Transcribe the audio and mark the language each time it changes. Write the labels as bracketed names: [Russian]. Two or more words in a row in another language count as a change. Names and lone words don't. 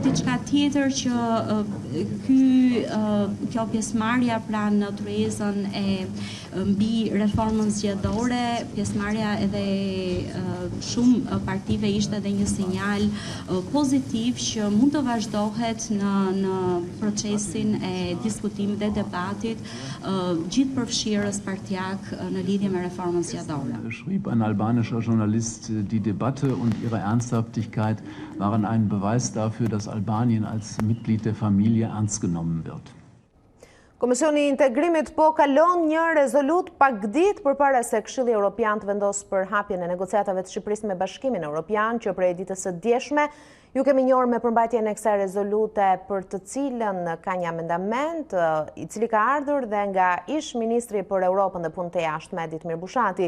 [Albanian] diçka tjetër që kjo pjesëmarrja pra në tryezën e mbi reformën zgjedhore, pjesëmarrja edhe shumë partive ishte edhe një sinjal pozitiv që mund të vazhdohet në procesin e diskutimit dhe debatit gjithë përfshirës partijak në lidhje me reformën zgjedhore. [German] Schrieb ein albanischer Journalist, die Debatte und ihre Ernsthaftigkeit waren ein Beweis dafür, dass Albanien als Mitglied der Familie ernst genommen wird. [Albanian] Komisioni i Integrimit po kalon një rezolut pak ditë përpara se Këshilli Evropian të vendosë për hapjen e negociatave të Shqipërisë me Bashkimin Evropian, që prej ditës së djeshme ju kemi njohur me përmbajtjen e kësaj rezolute për të cilën ka një amendament i cili ka ardhur dhe nga ish ministri për Europën dhe punët e jashtme Ditmir Bushati.